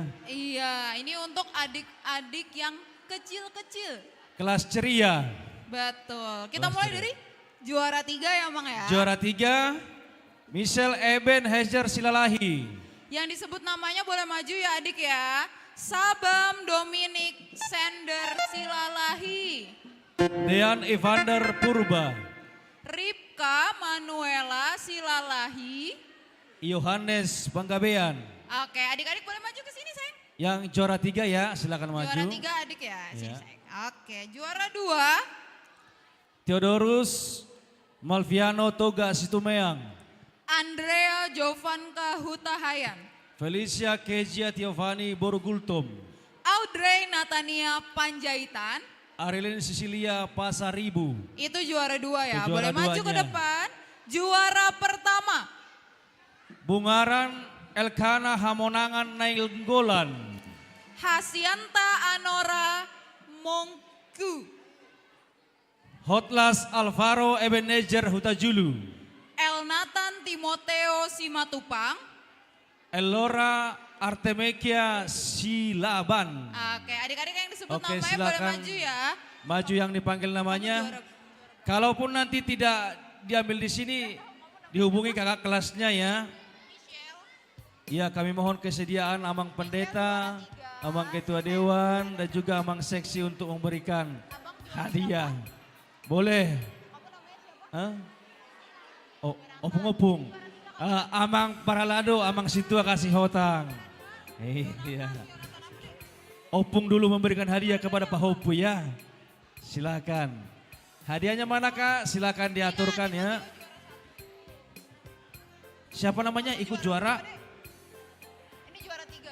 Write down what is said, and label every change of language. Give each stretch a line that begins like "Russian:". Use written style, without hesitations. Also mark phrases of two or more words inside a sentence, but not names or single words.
Indonesian: Iya, ini untuk adik-adik yang kecil-kecil. Kelas ceria. Betul. Kita Kelas mulai ceria. dari juara 3 ya Amang ya. Juara 3, Michelle Eben Hezer Silalahi. Yang disebut namanya boleh maju ya adik ya. Sabam Dominic Sender Silalahi. Dean Evander Purba. Ripka Manuela Silalahi. Yohanes Panggabean. Oke, adik-adik boleh maju ke sini sayang. Yang juara 3 ya, silakan maju. Juara 3 adik ya. Sini Ya. sayang. Oke, juara 2 Theodorus Malviano Toga Situmeang. Andrea Jovanka Hutahayan. Felicia Kezia Tiovani Borgultom. Audrey Natania Panjaitan. Arilin Sicilia Pasaribu. Itu juara 2 ya. Itu Boleh juara maju ke duanya. depan. Juara pertama. Bungaran Elkana Hamonangan Nailgolan. Hasianta Anora Mongku. Hotlas Alvaro Ebenezer Hutajulu. Elnatan Timoteo Simatupang. Elora Artemekia Silaban. Oke, adik-adik yang disebut Oke, namanya boleh silakan. maju ya. Maju yang dipanggil namanya. Kalaupun nanti tidak diambil di sini, dihubungi kakak kelasnya ya. Ya, kami mohon kesediaan Amang Pendeta, Amang Ketua Dewan, dan juga Amang Seksi untuk memberikan hadiah. Boleh? Hah? Oh, opung-opung. Amang Paralado, Amang Situa kasih hotang. Iya. Opung dulu memberikan hadiah kepada Pak Hopu ya. Silakan. Hadiahnya mana Kak? Silakan diaturkan ya. Siapa namanya ikut juara? Ini juara 3.